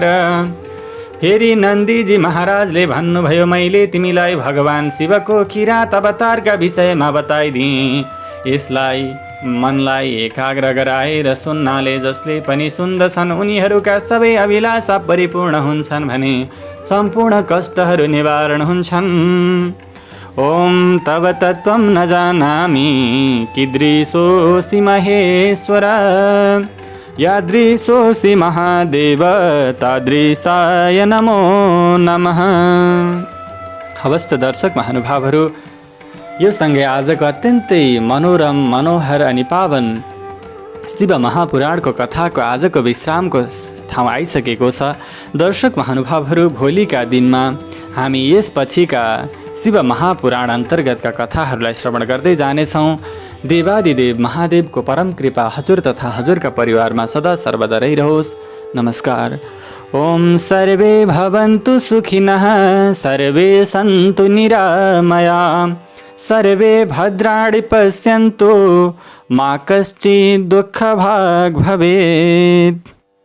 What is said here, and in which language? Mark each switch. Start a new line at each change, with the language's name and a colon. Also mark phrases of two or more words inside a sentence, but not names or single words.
Nepali: फेरि नन्दीजी महाराजले भन्नुभयो, मैले तिमीलाई भगवान शिवको किरात अवतारका विषयमा बताइदिएँ। यसलाई मनलाई एकाग्र गराएर सुन्नाले जसले पनि सुन्दछन् उनीहरूका सबै अभिलाषा परिपूर्ण हुन्छन् भने सम्पूर्ण कष्टहरू निवारण हुन्छन्।
Sanskrit: ओम तव तत्त्वं न जानामि कीदृशोऽसि महेश्वर, यादृशोऽसि महादेव तादृशाय नमो नमः।
Nepali: हवस् त दर्शक महानुभावहरू, यो सँगै आजको अत्यन्तै मनोरम मनोहर अनि पावन शिव महापुराणको कथाको आजको विश्रामको ठाउँ आइसकेको छ। दर्शक महानुभावहरू, भोलिका दिनमा हामी यसपछिका शिव महापुराण अन्तर्गतका कथाहरूलाई श्रवण गर्दै जानेछौँ। देवादिदेव महादेवको परम कृपा हजुर तथा हजुरका परिवारमा सदा सर्वदा रहिरहोस्। नमस्कार।
Sanskrit: ओम सर्वे भवन्तु सुखिनः, सर्वे सन्तु निरामयाः, सर्वे भद्राणि पश्यन्तु मा कश्चित् दुःखभाग् भवेत्।